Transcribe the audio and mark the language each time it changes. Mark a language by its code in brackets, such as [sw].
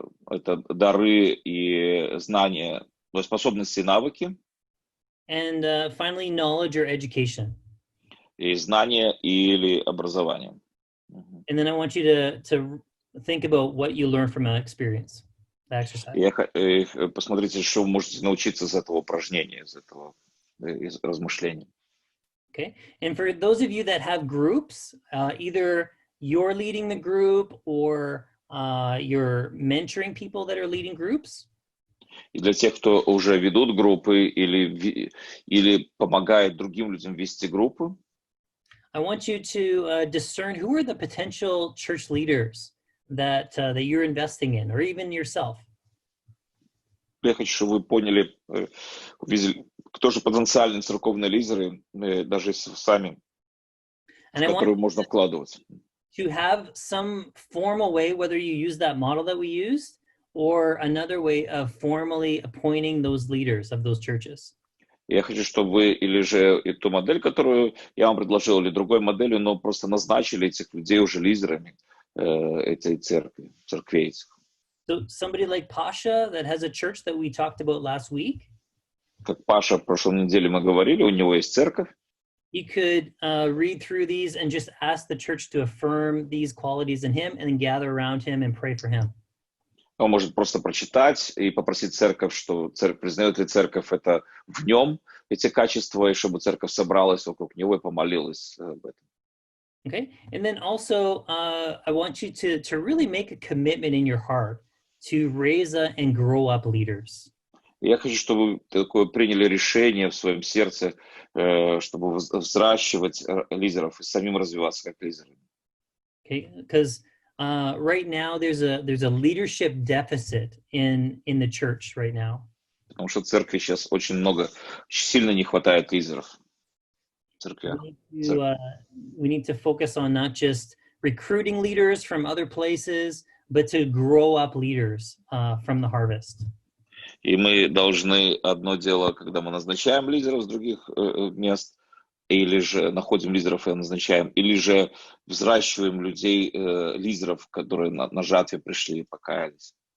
[ru] Это дары и знания, способности и навыки. [en] And finally, knowledge or education. [ru] И знания или образование. [en] And then I want you to think about what you learned from an experience, the exercise. [ru] Посмотрите, что вы можете научиться из этого упражнения, из размышлений. [en] Okay. And for those of you that have groups, either you're leading the group or you're mentoring people that are leading groups. [ru] И для тех, кто уже ведут группы или помогает другим людям вести группы, [en] I want you to discern who are the potential church leaders that you're investing in, or even yourself. [ru] Я хочу, чтобы вы поняли, увидели, кто же потенциальные церковные лидеры, даже если сами, в которые можно вкладывать. [en] To have some formal way, whether you use that model that we used, or another way of formally appointing those leaders of those churches. [ru] Я хочу, чтобы вы или же ту модель, которую я вам предложил, или другой моделью, но просто назначили этих людей уже лидерами этой церквей этих. [en] So somebody like Pasha that has a church that we talked about last week. [ru] Как Паша в прошлой неделе мы говорили, у него есть церковь. [en] He could read through these and just ask the church to affirm these qualities in him and then gather around him and pray for him. [ru] Он может просто прочитать и попросить церковь, что признает ли церковь это в нем, эти качества, и чтобы церковь собралась вокруг него и помолилась об этом. [en] Okay, and then also I want you to really make a commitment in your heart to raise and grow up leaders. [ru] Я хочу, чтобы вы такое приняли решение в своем сердце, чтобы взращивать лидеров и самим развиваться как лидеры. [en] Okay, because right now there's a leadership deficit in the church right now. [ru] Потому что в церкви сейчас очень сильно не хватает лидеров. [en] We need to focus on not just recruiting leaders from other places, but to grow up leaders from the harvest. [ru] И мы должны, одно дело, когда мы назначаем лидеров с других мест, или же находим лидеров и назначаем, или же взращиваем людей, лидеров, которые на жатве пришли и покаялись.